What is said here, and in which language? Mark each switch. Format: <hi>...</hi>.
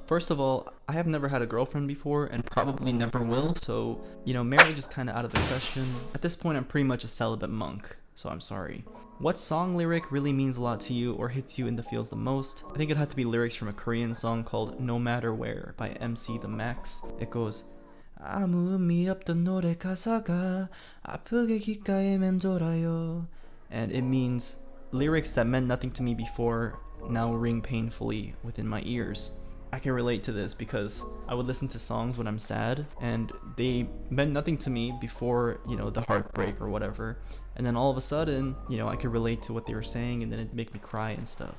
<en>First of all, I have never had a girlfriend before and probably never will, so, you know, marriage is kind of out of the question. At this point, I'm pretty much a celibate monk, so I'm sorry. What song lyric really means a lot to you or hits you in the feels the most? I think it had to be lyrics from a Korean song called No Matter Where by MC The Max. It goes,</en> <ko>아무 의미 없던 노래 가사가 아프게 귓가에 맴돌아요.</ko> <en>And it means lyrics that meant nothing to me before now ring painfully within my ears. I can relate to this because I would listen to songs when I'm sad and they meant nothing to me before, the heartbreak or whatever. And then all of a sudden, I could relate to what they were saying and then it'd make me cry and stuff.</en>